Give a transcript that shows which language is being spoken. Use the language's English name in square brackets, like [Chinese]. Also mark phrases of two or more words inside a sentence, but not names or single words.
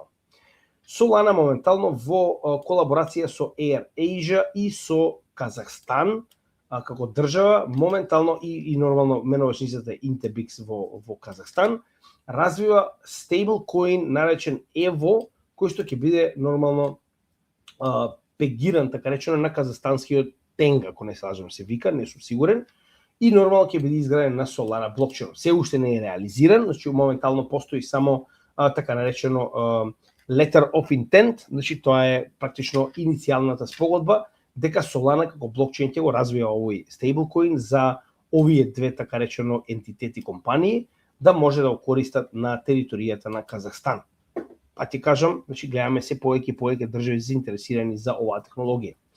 [Macedonian] Solana моментално во колаборација со Air Asia и со Казахстан како држава, моментално и нормално менувачницата Intebix во Казахстан, развива стейблкоин наречен EVO, кој што ќе биде нормално пегиран, така речено, на казахстанскиот тенга, ако не се лажам се вика, не сум сигурен, и нормално ќе биде изграден на Solana блокчейн. Се уште не е реализиран, значи моментално постои само така наречено [English] letter of intent, [Macedonian] значи тоа е практично иницијалната спогодба дека Solana како блокчейн ќе го развива овој стейблкоин за овие две така речено ентитети компании да може да го користат на територијата на Казахстан. А ти кажам, значи гледаме се повеќе и повеќе држави заинтересирани за оваа технологија.